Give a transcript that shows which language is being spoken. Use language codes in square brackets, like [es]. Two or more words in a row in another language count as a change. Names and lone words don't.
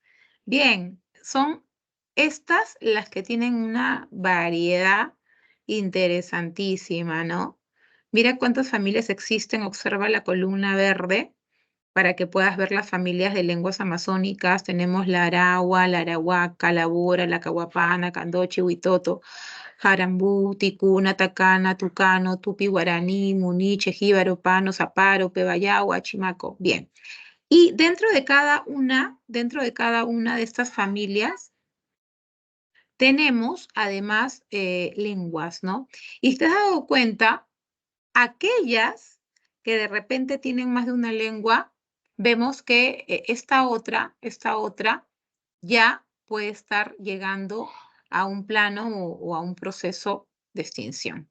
[es] Bien, son estas las que tienen una variedad interesantísima, ¿no? Mira cuántas familias existen, observa la columna verde para que puedas ver las familias de lenguas amazónicas. Tenemos la aragua, la arahuaca, la bora, la cahuapana, candoche, huitoto, jarambú, ticuna, tacana, tucano, tupi, guaraní, muniche, jíbaro, pano, zaparo, pebayagua, chimaco. Bien. Y dentro de cada una de estas familias tenemos además lenguas, ¿no? Y te has dado cuenta, aquellas que de repente tienen más de una lengua, vemos que esta otra ya puede estar llegando a un plano o a un proceso de extinción.